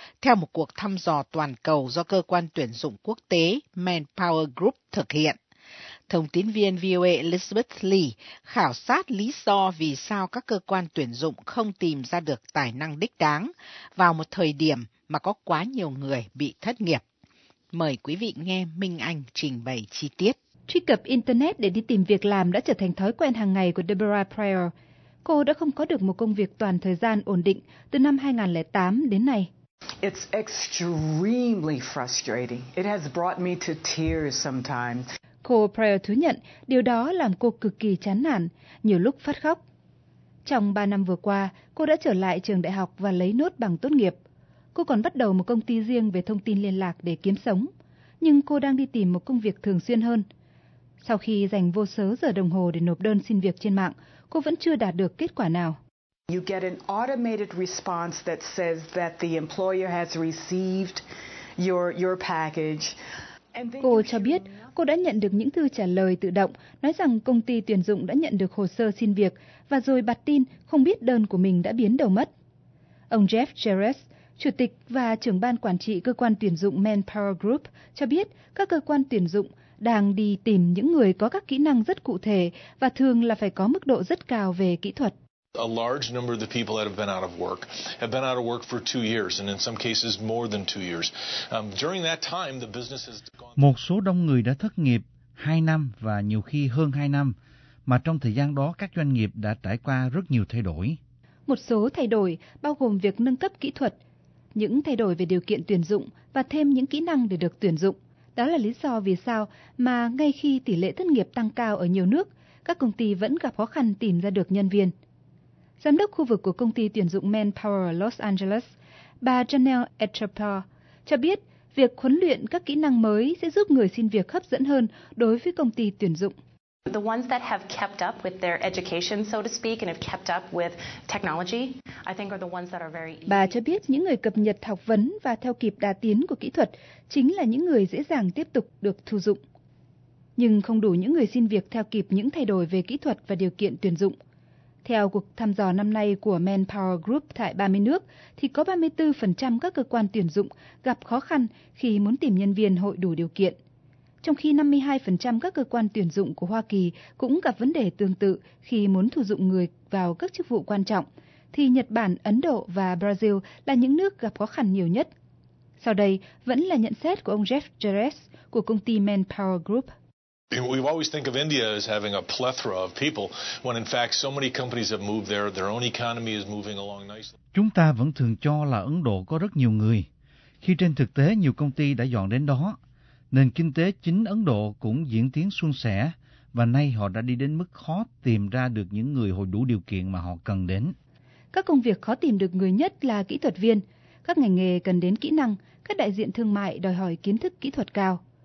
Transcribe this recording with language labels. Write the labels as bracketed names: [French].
[Vietnamese] Theo một cuộc thăm dò toàn cầu do cơ quan tuyển dụng quốc tế Manpower Group thực hiện, thông tín viên VOA Elizabeth Lee khảo sát lý do vì sao các cơ quan tuyển dụng không tìm ra được tài năng đích đáng vào một thời điểm mà có quá nhiều người bị thất nghiệp. Mời quý vị nghe Minh Anh trình bày chi tiết. Truy cập Internet để đi tìm việc làm đã trở thành thói quen hàng ngày của Deborah Pryor. Cô đã không có được một công việc toàn thời gian ổn định từ năm 2008 đến nay. [English] It's extremely frustrating. It has brought me to tears sometimes. [Vietnamese] Cô Pryor thú nhận điều đó làm cô cực kỳ chán nản, nhiều lúc phát khóc. Trong 3 năm vừa qua, cô đã trở lại trường đại học và lấy nốt bằng tốt nghiệp. Cô còn bắt đầu một công ty riêng về thông tin liên lạc để kiếm sống. Nhưng cô đang đi tìm một công việc thường xuyên hơn. Sau khi dành vô số giờ đồng hồ để nộp đơn xin việc trên mạng, cô vẫn chưa đạt được kết quả nào. [English] You get an automated response that says that the employer has received your package. [Vietnamese] Cô cho biết cô đã nhận được những thư trả lời tự động nói rằng công ty tuyển dụng đã nhận được hồ sơ xin việc và rồi bật tin không biết đơn của mình đã biến đâu mất. Ông Jeff Jarrett, chủ tịch và trưởng ban quản trị cơ quan tuyển dụng Manpower Group, cho biết các cơ quan tuyển dụng đang đi tìm những người có các kỹ năng rất cụ thể và thường là phải có mức độ rất cao về kỹ thuật. [English] A large number of the people that have been out of work for 2 years, and in some cases more than 2 years. During that time, the business has gone. [Vietnamese] Một số đông người đã thất nghiệp 2 năm và nhiều khi hơn 2 năm, mà trong thời gian đó các doanh nghiệp đã trải qua rất nhiều thay đổi. Một số thay đổi bao gồm việc nâng cấp kỹ thuật, những thay đổi về điều kiện tuyển dụng và thêm những kỹ năng để được tuyển dụng. Đó là lý do vì sao mà ngay khi tỷ lệ thất nghiệp tăng cao ở nhiều nước, các công ty vẫn gặp khó khăn tìm ra được nhân viên. Giám đốc khu vực của công ty tuyển dụng Manpower Los Angeles, bà Janelle Etrepo, cho biết việc huấn luyện các kỹ năng mới sẽ giúp người xin việc hấp dẫn hơn đối với công ty tuyển dụng. [English] The ones that have kept up with their education, so to speak, and have kept up with technology, I think are the ones that are very easy. [Vietnamese] Bà cho biết những người cập nhật học vấn và theo kịp đà tiến của kỹ thuật chính là những người dễ dàng tiếp tục được thu dụng. Nhưng không đủ những người xin việc theo kịp những thay đổi về kỹ thuật và điều kiện tuyển dụng. Theo cuộc thăm dò năm nay của Manpower Group tại 30 nước, thì có 34% các cơ quan tuyển dụng gặp khó khăn khi muốn tìm nhân viên hội đủ điều kiện. Trong khi 52% các cơ quan tuyển dụng của Hoa Kỳ cũng gặp vấn đề tương tự khi muốn thu dụng người vào các chức vụ quan trọng, thì Nhật Bản, Ấn Độ và Brazil là những nước gặp khó khăn nhiều nhất. Sau đây vẫn là nhận xét của ông Jeff Jarrett của công ty Manpower Group. [English] We always think of India as having a plethora of people, when in fact so many companies have moved there, their own economy is moving along nicely. [Vietnamese] Chúng ta vẫn thường cho là Ấn Độ có rất nhiều người, khi trên thực tế nhiều công ty đã dọn đến đó. Nền kinh tế chính Ấn Độ cũng diễn tiến suôn sẻ, và nay họ đã đi đến mức khó tìm ra được những người hội đủ điều kiện mà họ cần đến. Các công việc khó tìm được người nhất là kỹ thuật viên, các ngành nghề cần đến kỹ năng, các đại diện thương mại đòi hỏi kiến thức kỹ thuật cao.